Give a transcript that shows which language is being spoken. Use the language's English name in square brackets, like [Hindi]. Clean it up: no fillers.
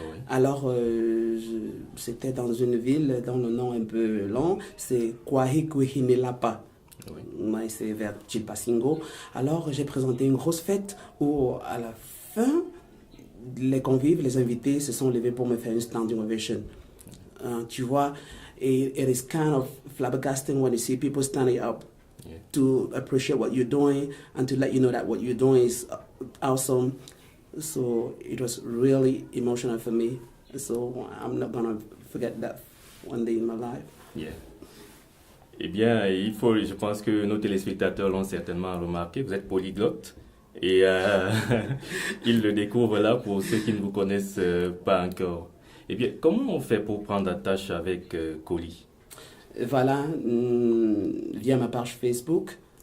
[French] Alors, c'était dans une ville dont le nom est un peu long, c'est Coajicuijinilapa. C'est vers Chilpancingo. Alors, j'ai présenté une grosse fête où, à la fin, les convives, les invités se sont levés pour me faire une standing ovation. Tu vois, [English] it is kind of flabbergasting when you see people standing up to appreciate what you're doing and to let you know that what you're doing is awesome. So it was really emotional for me. So I'm not going to forget that one day in my life. Yeah. [French] Eh bien, je pense que nos téléspectateurs l'ont certainement remarqué, vous êtes polyglotte et ils le découvrent là pour ceux qui ne vous connaissent pas encore. Eh bien, comment on fait pour prendre attache avec Coly? Voilà, via ma page Facebook.